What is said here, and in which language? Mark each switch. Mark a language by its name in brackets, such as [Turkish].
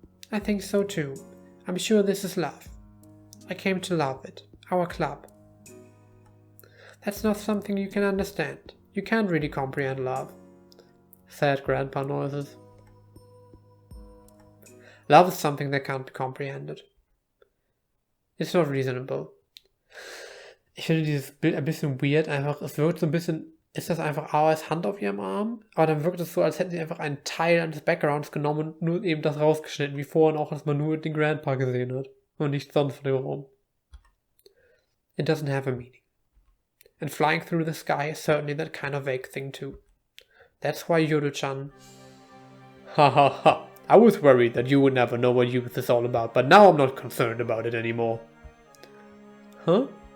[English] I think so too. I'm sure this is love. I came to love it. Our club. That's not something you can understand. You can't really comprehend love. Sad grandpa noises. Love is something that can't be comprehended. It's not reasonable. [German] Ich finde dieses Bild ein bisschen weird, einfach, es wirkt so ein bisschen, ist das einfach Aois Hand auf ihrem Arm? Aber dann wirkt es so, als hätten sie einfach einen Teil eines Backgrounds genommen und nur eben das rausgeschnitten, wie vorhin auch, dass man nur den Grandpa gesehen hat und nichts sonst von dem Raum. [English] It doesn't have a meaning. And flying through the sky is certainly that kind of vague thing too. That's why Yoru-chan... Ha ha ha. I was worried that you would never know what youth is all about, but now I'm not concerned about it anymore. Huh?